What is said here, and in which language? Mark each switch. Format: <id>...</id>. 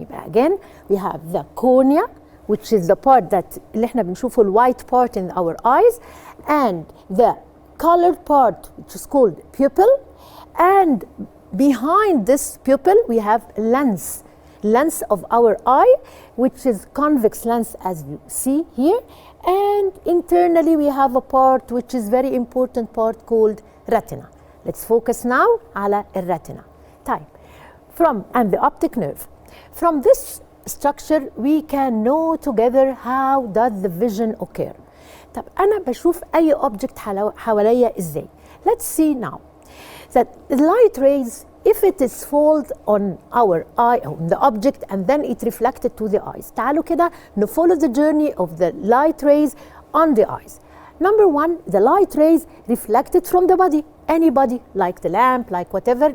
<en>يبقى again we have the cornea which is the part that</en> <ar>اللي احنا بنشوفه</ar> <en>white part in our eyes, and the colored part which is called pupil, and behind this pupil we have lens of our eye which is convex lens as you see here, and internally we have a part which is very important part called retina. Let's focus now على الretina. Type and the optic nerve. From this structure we can know together how does the vision occur.</en> <ar>طب أنا بشوف أي object حواليا إزاي.</ar> <en>Let's see now that the light rays, if it is fall on our eye, on the object, and then it reflected to the eyes.</en> <ar>تعالوا كده</ar> <en>follow the journey of the light rays on the eyes. Number one, the light rays reflected from the body. Any body, like the lamp, like whatever.</en>